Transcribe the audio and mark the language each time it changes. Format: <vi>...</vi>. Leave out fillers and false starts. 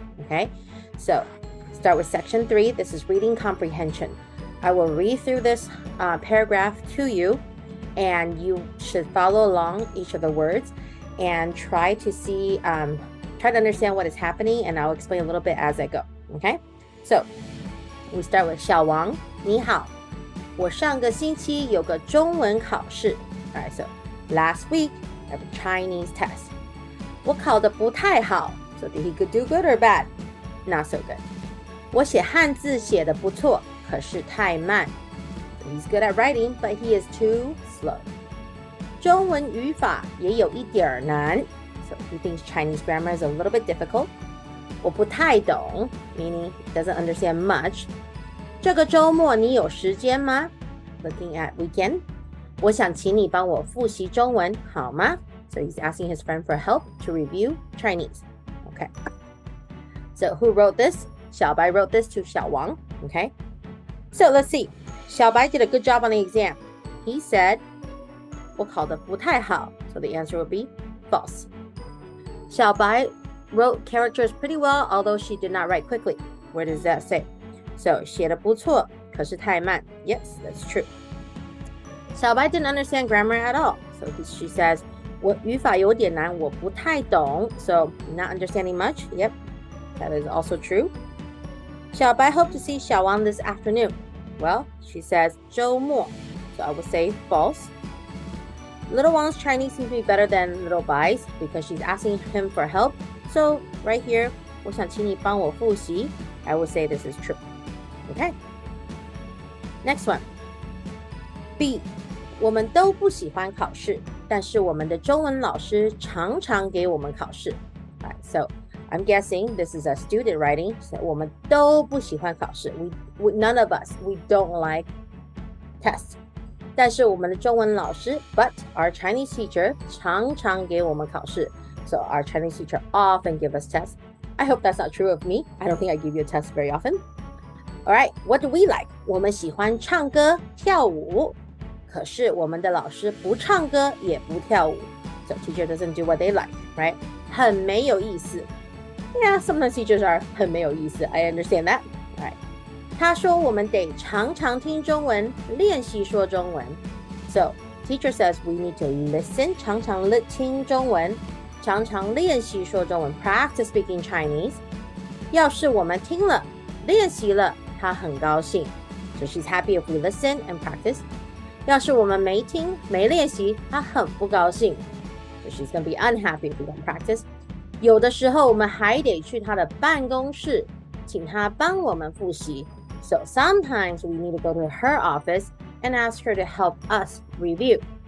<en>Okay, so start with section 3. This is reading comprehension. I will read through this paragraph to you, and you should follow along each of the words and try to understand what is happening, and I'll explain a little bit as I go. Okay, so we start with</en> <zh>小王，你好，我上个星期有个中文考试。</zh> <en>All right, so last week I have a Chinese test.</en> <zh>我考得不太好</zh> <en>，so did he do good or bad? Not so good.</en> <zh>我写汉字写得不错，可是太慢。</zh> <en>So he's good at writing, but he is too slow.</en> <zh>中文语法也有一点难</zh> <en>，so he thinks Chinese grammar is a little bit difficult.</en> <zh>我不太懂</zh> <en>meaning he doesn't understand much.</en> <zh>这个周末你有时间吗</zh> <en>Looking at weekend.</en> <zh>我想请你帮我复习中文好吗</zh> <en>So he's asking his friend for help to review Chinese. Okay. So who wrote this? 小白 wrote this to 小王. Okay. So let's see. 小白 did a good job on the exam. He said</en> <zh>我考得不太好</zh> <en>So the answer would be false. 小白wrote characters pretty well, although she did not write quickly. Where does that say?</en> <zh>So, 写得不错，可是太慢.</zh> <en>Yes, that's true. 小白 didn't understand grammar at all. So she says,</en> <zh>我语法有点难，我不太懂.</zh> <en>So, not understanding much. Yep, that is also true. 小白 hoped to see 小王 this afternoon. Well, she says,</en> <zh>周末.</zh> <en>So I would say false. Little Wang's Chinese seems to be better than Little Bai's because she's asking him for help. So right here,</en> <zh>我想请你帮我复习.</zh> <en>I would say this is true. Okay. Next one. B.</en> <zh>我们都不喜欢考试，但是我们的中文老师常常给我们考试.</zh> <en>Alright, so I'm guessing this is a student writing.</en> <zh>So 我们都不喜欢考试.</zh> <en>None of us, we don't like tests.</en> <zh>但是我们的中文老师</zh> <en>but our Chinese teacher</en> <zh>常常给我们考试.</zh> <en>So our Chinese teacher often give us tests. I hope that's not true of me. I don't think I give you a test very often. All right, what do we like?</en> <zh>我们喜欢唱歌跳舞，可是我们的老师不唱歌也不跳舞。</zh> <en>So teacher doesn't do what they like, right?</en> <zh>很没有意思。</zh> <en>Yeah, sometimes teachers are</en> <zh>很没有意思.</zh> <en>I understand that. All right.</en> <zh>他说我们得常常听中文，练习说中文。</zh> <en>So teacher says we need to listen,</en> <zh>常常听中文。常常练习说中文</zh> <en>practice speaking Chinese.</en> <zh>要是我们听了练习了她很高兴</zh> <en>So she's happy if we listen and practice.</en> <zh>要是我们没听没练习她很不高兴</zh> <en>So she's going to be unhappy if we don't practice.</en> <zh>有的时候我们还得去她的办公室请她帮我们复习</zh> <en>So sometimes we need to go to her office and ask her to help us review.</en>